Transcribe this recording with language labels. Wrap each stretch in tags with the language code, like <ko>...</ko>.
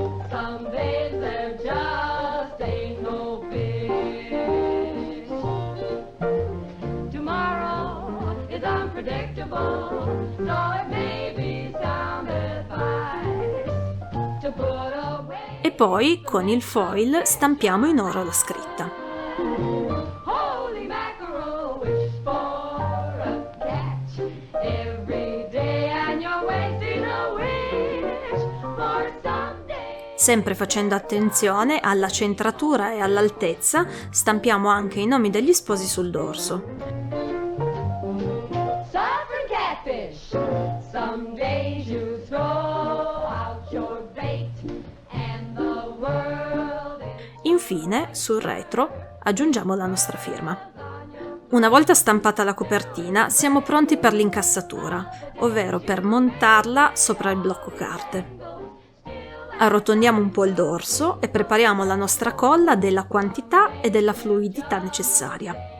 <en>Some days there just ain't no fish. Tomorrow is unpredictable, so it may be sound advice to put away.</en> <it>E poi con il foil stampiamo in oro la scritta.</it> <en>Holy mackerel, wish for a catch every day, and you're wasting a wish for someday.</en> <it>Sempre facendo attenzione alla centratura e all'altezza, stampiamo anche i nomi degli sposi sul dorso.</it> <en>Suffering catfish, some days you throw out your bait, and the world is.</en> <it>Infine, sul retro, aggiungiamo la nostra firma. Una volta stampata la copertina, siamo pronti per l'incassatura, ovvero per montarla sopra il blocco carte. Arrotondiamo un po' il dorso e prepariamo la nostra colla della quantità e della fluidità necessaria.</it>